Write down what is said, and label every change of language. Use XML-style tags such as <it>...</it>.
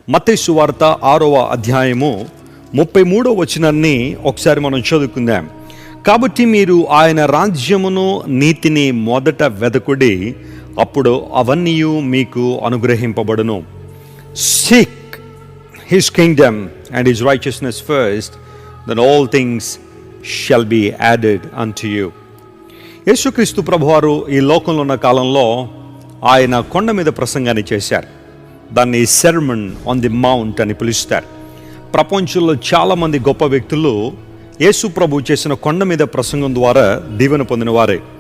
<te>మత్తయి సువార్త 6వ అధ్యాయము 33వ వచనాన్ని ఒకసారి మనం చదువుకుందాం. కాబట్టి మీరు ఆయన రాజ్యమును నీతిని మొదట వెదకుడి, అప్పుడు అవన్నీ మీకు అనుగ్రహింపబడును.</te> <en>Seek his kingdom and his righteousness first, then all things shall be added unto you.</en> <te>యేసుక్రీస్తు ప్రభువారు ఈ లోకంలో ఉన్న కాలంలో ఆయన కొండ మీద ప్రసంగాన్ని చేశారు. దాన్ని సెర్మన్ ఆన్ ది మౌంట్ అని పిలుస్తారు. ప్రపంచంలో చాలామంది గొప్ప వ్యక్తులు యేసు ప్రభు చేసిన కొండ మీద ప్రసంగం ద్వారా దీవెన పొందిన వారే.</te>